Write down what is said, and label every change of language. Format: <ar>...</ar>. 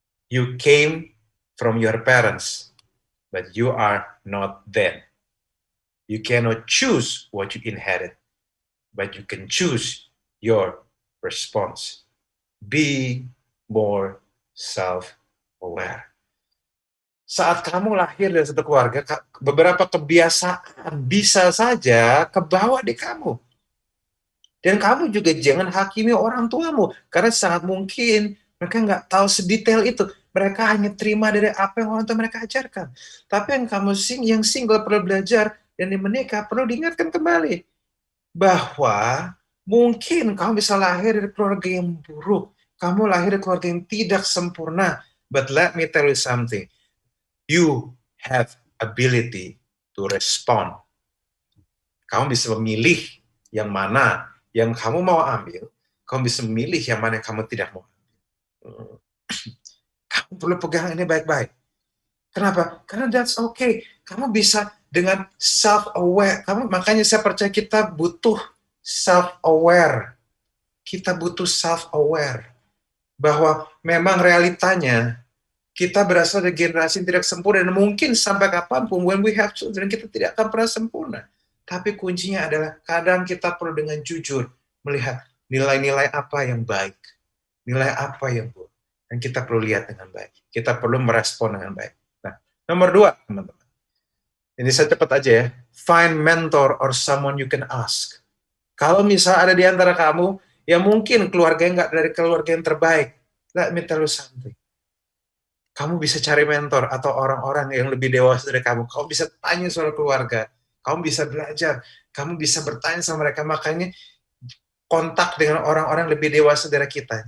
<en>You came from your parents, but you are not them. You cannot choose what you inherit, but you can choose your response. Be more self-aware.</en> <id>Saat kamu lahir dari satu keluarga, beberapa kebiasaan bisa saja kebawa di kamu. Dan kamu juga jangan hakimi orang tuamu, karena sangat mungkin mereka nggak tahu sedetail itu. Mereka hanya terima dari apa yang orang tua mereka ajarkan. Tapi yang single perlu belajar, dan yang menikah perlu diingatkan kembali bahwa mungkin kamu bisa lahir dari keluarga yang buruk, kamu lahir dari keluarga yang tidak sempurna.</id> <en>But let me tell you something. You have ability to respond.</en> <id>Kamu bisa memilih yang mana yang kamu mau ambil. Kamu bisa memilih yang mana yang kamu tidak mau ambil. Kamu perlu pegang ini baik-baik. Kenapa? Karena</id> <en>that's okay.</en> <id>Kamu bisa dengan self-aware. Makanya saya percaya kita butuh self-aware. Kita butuh self-aware. Bahwa memang realitanya kita berasal dari generasi yang tidak sempurna, dan mungkin sampai kapanpun</id> <en>when we have children</en> <id>kita tidak akan pernah sempurna. Tapi kuncinya adalah kadang kita perlu dengan jujur melihat nilai-nilai apa yang baik, nilai apa yang buruk, dan kita perlu lihat dengan baik. Kita perlu merespon dengan baik. Nah, nomor 2, teman-teman. Ini saya cepat aja ya.</id> <en>Find mentor or someone you can ask.</en> <id>Kalau misalnya ada di antara kamu yang mungkin keluarganya nggak dari keluarga yang terbaik,</id> <en>let me tell you something.</en> <id>Kamu bisa cari mentor atau orang-orang yang lebih dewasa dari kamu. Kamu bisa tanya soal keluarga. Kamu bisa belajar. Kamu bisa bertanya sama mereka. Makanya kontak dengan orang-orang lebih dewasa dari kita.</id>